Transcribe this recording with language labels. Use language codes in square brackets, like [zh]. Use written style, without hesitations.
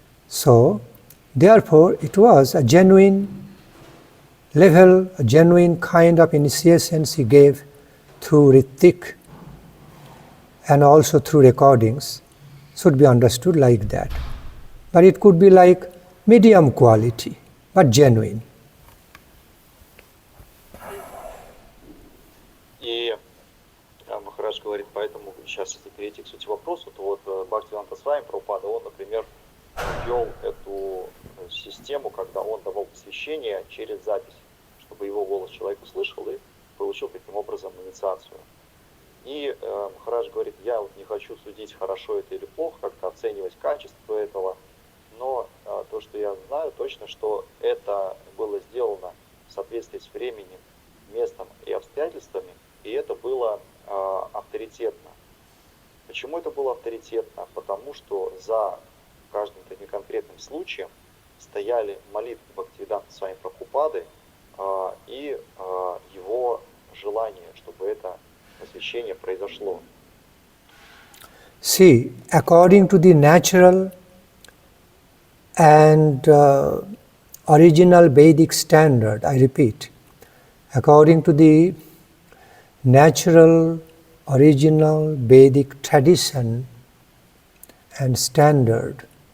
[en] So, therefore, it was a genuine level, a genuine kind of initiations he gave through ritvik and also through recordings, should be understood like that. But it could be like medium quality, but genuine. [ru] И Махарадж говорит, поэтому сейчас, если перейти к сути вопроса, то вот Бхакти Nandan Swami Прабхупада, он, например, ввел эту систему, когда он давал посвящение через запись, чтобы его голос человек услышал и получил таким образом инициацию. И Махарадж говорит, я вот не хочу судить, хорошо это или плохо, как-то оценивать качество этого, но то, что я знаю точно, что это было сделано в соответствии с временем, местом и обстоятельствами, и это было авторитетно. Почему это было авторитетно? Потому что за каждым таким конкретным случаем стояли молитвы Бхактивиданта Свами Прабхупады и его желание, чтобы это посвящение произошло. [en] See, according to the natural and original Vedic standard, I repeat, according to the natural, original Vedic tradition and standard.